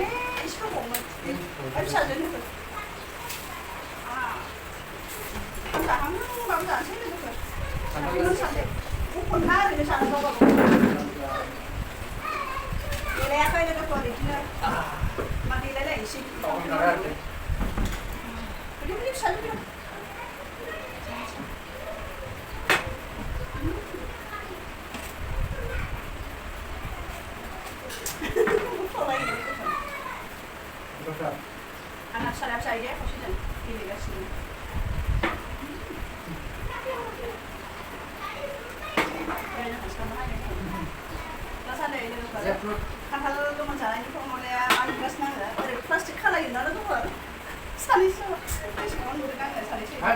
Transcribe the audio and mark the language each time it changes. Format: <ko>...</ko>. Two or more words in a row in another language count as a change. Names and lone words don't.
<brx>फिसाजों जाहांबाबो जानोसै लोगोफोर खनना ओरैनो जानो गावबागाव देलायाखै लोगोफोर बिदिनो मा देलायलायनोसै फिसाजों</brx> <id>anak saya dia posisinya ini guys ini</id> <brx>खान्थाल गोमोन जानायनि फर्मुलाया आंनि नाङो ओरै प्लास्टिक खालायो ना लोगोफोर सानैसो बेसेबां नुदों आङो सानैसो</brx>